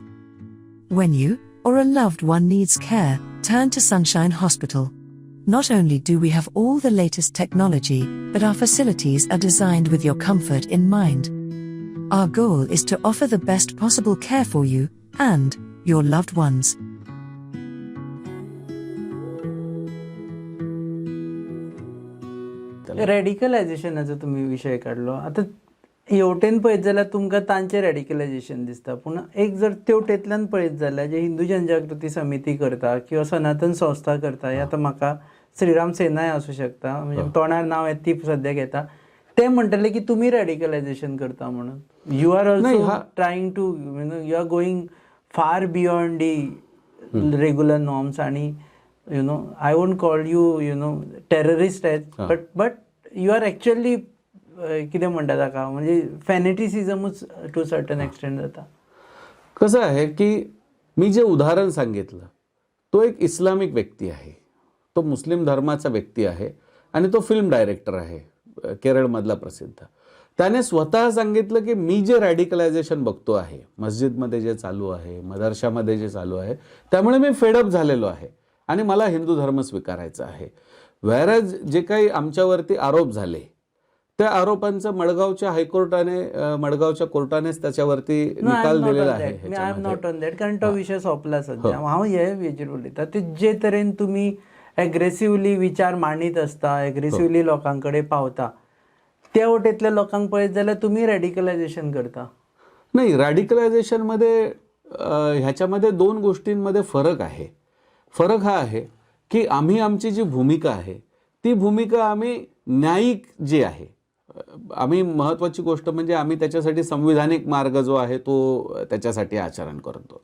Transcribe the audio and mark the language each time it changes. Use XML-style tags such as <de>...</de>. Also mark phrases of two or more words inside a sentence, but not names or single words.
<en>When you or a loved one needs care, turn to Sunshine Hospital. Not only do we have all the latest technology, but our facilities are designed with your comfort in mind. Our goal is to offer the best possible care for you and your loved ones.</en> <kok>रॅडिकलायझेशनाचो तुम्ही विषय काढलो. आता हेवटेन पळयत जाल्यार तुमकां तांचें रॅडिकलायझेशन दिसता, पूण एक जर तेवटेंतल्यान पळयत जाल्यार जे हिंदू जनजागृती समिती करता किंवा सनातन संस्था करता, हे आतां म्हाका श्रीराम सेनाय आसूं शकता, म्हणजे तोंडार नांव येता ती सद्याक येता, ते म्हणटले की तुमी रॅडिकलायझेशन करता म्हणून.</kok> <en>you are also trying to you are going far beyond the regular norms आणि I won't call you terrorist as but you are actually</en> <kok>कितें म्हणटा ताका, म्हणजे फॅनेटिसिजमूच</kok> <en>to certain extent जाता.</en> <mr>कसं आहे की मी जे उदाहरण सांगितलं तो एक इस्लामिक व्यक्ती आहे, तो मुस्लिम धर्माचा व्यक्ती आहे आणि तो फिल्म डायरेक्टर आहे केरळमधला प्रसिद्ध. त्याने स्वतः सांगितलं की मी जे रॅडिकलायझेशन बघतो आहे, मस्जिदमध्ये जे चालू आहे, मदरशामध्ये जे चालू आहे, त्यामुळे मी फेडअप झालेलो आहे आणि मला हिंदू धर्म स्वीकारायचा आहे. व्हेअरएज जे काही आमच्यावरती आरोप झाले त्या आरोपांचं मडगावच्या कोर्टानेच त्याच्यावरती निकाल दिलेला आहे.</mr> <en>I am not on that,</en> <kok>कारण तो विषय सोंपला सध्या. हांव हे हेजेर उलयता ते जे तरेन तुमी एग्रेसिवली विचार मांडीत आसता, एग्रेसिवली लोकां कडेन पावता, त्या वटेंतल्या लोकांक पळयत जाल्यार तुमी रॅडिकलायझेशन करता.</kok> <mr>नाही, रॅडिकलायझेशनमध्ये ह्याच्यामध्ये 2 गोष्टींमध्ये फरक आहे. फरक हा आहे की आम्ही आमची जी भूमिका आहे ती भूमिका आम्ही न्यायिक जी आहे, आम्ही महत्त्वाची गोष्ट म्हणजे आम्ही त्याच्यासाठी संविधानिक मार्ग जो आहे तो त्याच्यासाठी आचरण करतो.</mr>